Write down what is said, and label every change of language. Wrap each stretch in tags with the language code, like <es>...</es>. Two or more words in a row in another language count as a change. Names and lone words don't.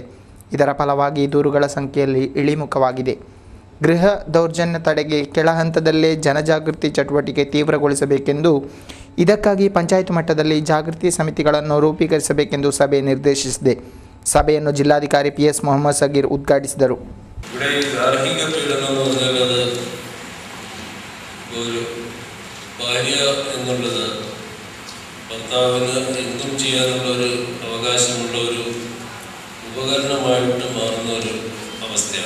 <kn>ಇದರ ಫಲವಾಗಿ ದೂರುಗಳ ಸಂಖ್ಯೆಯಲ್ಲಿ ಇಳಿಮುಖವಾಗಿದೆ. ಗೃಹ ದೌರ್ಜನ್ಯ ತಡೆಗೆ ಕೆಳ ಹಂತದಲ್ಲೇ ಜನಜಾಗೃತಿ ಚಟುವಟಿಕೆ ತೀವ್ರಗೊಳಿಸಬೇಕೆಂದು, ಇದಕ್ಕಾಗಿ ಪಂಚಾಯತ್ ಮಟ್ಟದಲ್ಲಿ ಜಾಗೃತಿ ಸಮಿತಿಗಳನ್ನು ರೂಪೀಕರಿಸಬೇಕೆಂದು ಸಭೆ ನಿರ್ದೇಶಿಸಿದೆ. ಸಭೆಯನ್ನು ಜಿಲ್ಲಾಧಿಕಾರಿ PS ಮೊಹಮ್ಮದ್ ಸಗೀರ್ ಉದ್ಘಾಟಿಸಿದರು.</kn> <ml>ഇവിടെ ഗാർഹിക പീഡനം എന്ന് പറഞ്ഞാൽ അത് ഒരു ഭാര്യ എന്നുള്ളത് ഭർത്താവിന് എന്തും ചെയ്യാനുള്ള ഒരു അവകാശമുള്ള ഒരു ഉപകരണമായിട്ട് മാറുന്ന ഒരു അവസ്ഥയാണ്.</ml>